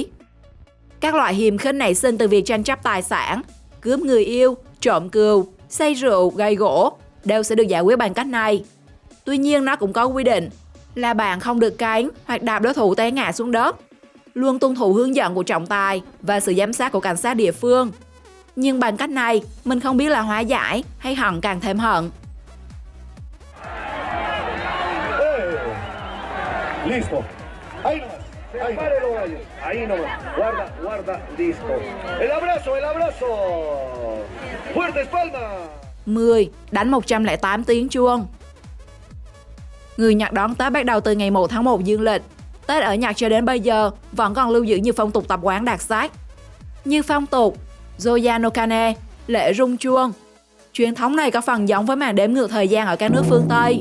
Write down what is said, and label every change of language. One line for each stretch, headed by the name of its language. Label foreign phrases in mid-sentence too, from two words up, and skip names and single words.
Vietnamese: Các loại hiềm khích nảy sinh từ việc tranh chấp tài sản, cướp người yêu, trộm cừu, say rượu, gây gỗ đều sẽ được giải quyết bằng cách này. Tuy nhiên nó cũng có quy định là bạn không được cánh hoặc đạp đối thủ té ngã xuống đất. Luôn tuân thủ hướng dẫn của trọng tài và sự giám sát của cảnh sát địa phương. Nhưng bằng cách này, mình không biết là hóa giải hay hận càng thêm hận.
Spanish: Listo. Ahí nomás. Ahí. Párelo, gallo. Ahí nomás. Guarda, guarda. Listo. El abrazo, el abrazo. Fuertes palmas. 10.
Vietnamese: Đánh 108 tiếng chuông. Người Nhật đón Tết bắt đầu từ ngày 1 tháng 1 dương lịch. Tết ở Nhật cho đến bây giờ vẫn còn lưu giữ nhiều phong tục tập quán đặc sắc. Như phong tục Zoya no Kane, lễ rung chuông. Truyền thống này có phần giống với màn đếm ngược thời gian ở các nước phương Tây.